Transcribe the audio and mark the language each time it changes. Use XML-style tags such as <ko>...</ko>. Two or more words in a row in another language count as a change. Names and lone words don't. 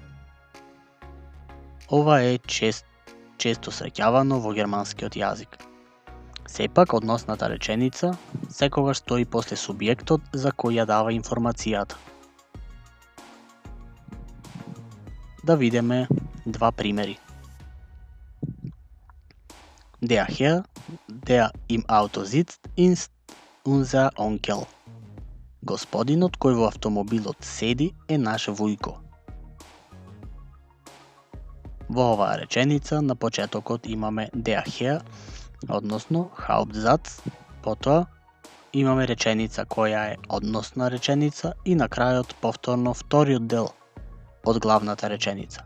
<mk>Ова е често среќавано во германскиот јазик. Сепак, односната реченица секогаш стои после субјектот за кој ја дава информацијата. Да видиме два примери.</mk> <de>Der Herr, der im Auto sitzt, ist unser Onkel.</de> <mk>Господинот кој во автомобилот седи е наш вујко. Во оваа реченица на почетокот имаме</mk> <de>der Herr,</de> <mk>односно Hauptsatz, потоа имаме реченица која е односна реченица и на крајот повторно вториот дел од главната реченица.</mk>